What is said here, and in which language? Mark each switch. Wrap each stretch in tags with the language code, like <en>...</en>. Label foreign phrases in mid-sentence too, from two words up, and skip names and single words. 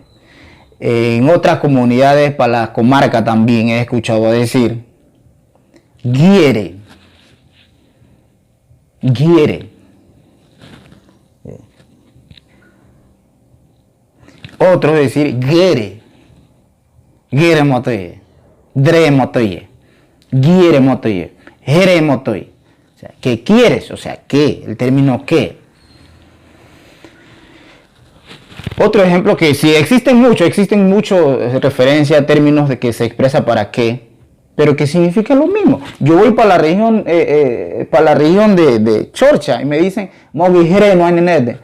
<es>En otras comunidades, para la comarca también he escuchado decir guiere. Guiere. Otro es decir guere.</es> <gym>Guere motoye. Dre motoye. Guiere motoye. Jere motoye.</gym> <es>O sea, ¿qué quieres? O sea, ¿qué? El término ¿qué? Otro ejemplo que sí, existen muchas referencias a términos de que se expresa para qué, pero que significa lo mismo. Yo voy para la región, de Chorcha y me dicen,</es> <gym>Mogi Jere</gym> <es>no hay nede.</es>